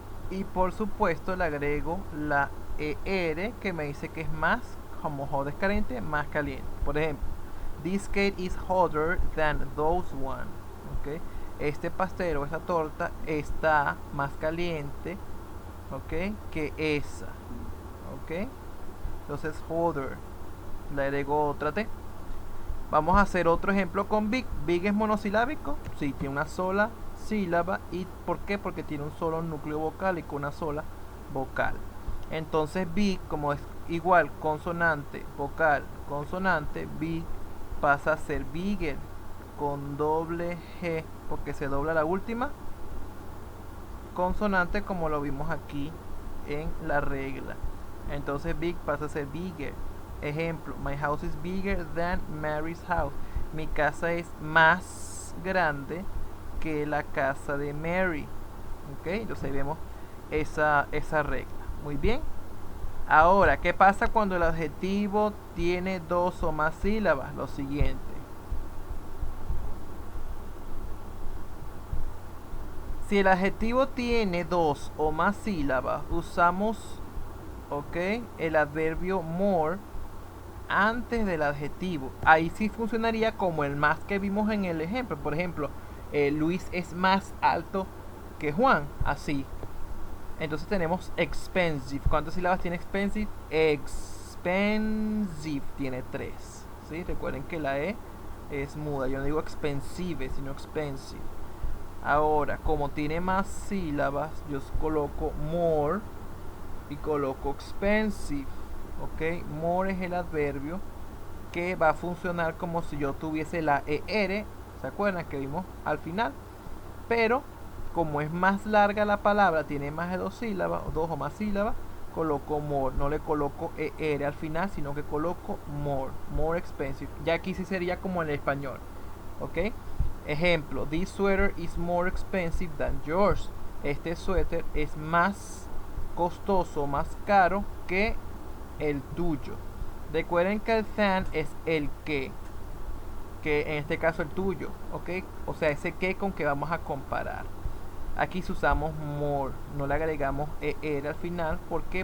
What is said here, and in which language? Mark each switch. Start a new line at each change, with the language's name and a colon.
Spanish: Y por supuesto le agrego la ER que me dice que es más, como hot es caliente, más caliente. Por ejemplo,
English: this cake is hotter than those one.
Spanish: ¿Okay? Este pastel o esta torta está más caliente, ¿ok?, que esa. ¿Ok? Entonces hotter. Le agrego otra T. Vamos a hacer otro ejemplo con big. Big es monosilábico. Sí, tiene una sola sílaba. ¿Y por qué? Porque tiene un solo núcleo vocálico, una sola vocal. Entonces big, como es igual consonante, vocal, consonante, big pasa a ser bigger con doble G, porque se dobla la última consonante, como lo vimos aquí en la regla. Entonces big pasa a ser bigger.
English: Ejemplo, my house is bigger than Mary's house.
Spanish: Mi casa es más grande que la casa de Mary. ¿Ok? Entonces ahí vemos esa regla. Muy bien. Ahora, ¿qué pasa cuando el adjetivo tiene dos o más sílabas? Lo siguiente. Si el adjetivo tiene dos o más sílabas, usamos, ¿ok?, el adverbio more antes del adjetivo. Ahí sí funcionaría como el más que vimos en el ejemplo. Por ejemplo, Luis es más alto que Juan. Así. Entonces tenemos expensive. ¿Cuántas sílabas tiene expensive? Expensive tiene 3. ¿Sí? Recuerden que la E es muda. Yo no digo expensive, sino expensive. Ahora, como tiene más sílabas, yo coloco more y coloco expensive. ¿Ok? More es el adverbio que va a funcionar como si yo tuviese la ER. ¿Se acuerdan que vimos al final? Pero como es más larga la palabra, tiene más de dos sílabas, o dos o más sílabas, coloco more. No le coloco ER al final, sino que coloco more. More expensive. Ya aquí sí sería como en el español. ¿Ok?
English: Ejemplo, this sweater is more expensive than yours.
Spanish: Este suéter es más costoso, más caro que el tuyo. Recuerden que el than es el que en este caso el tuyo, ¿ok? O sea, ese que con que vamos a comparar. Aquí si usamos more, no le agregamos ER al final. ¿Por qué?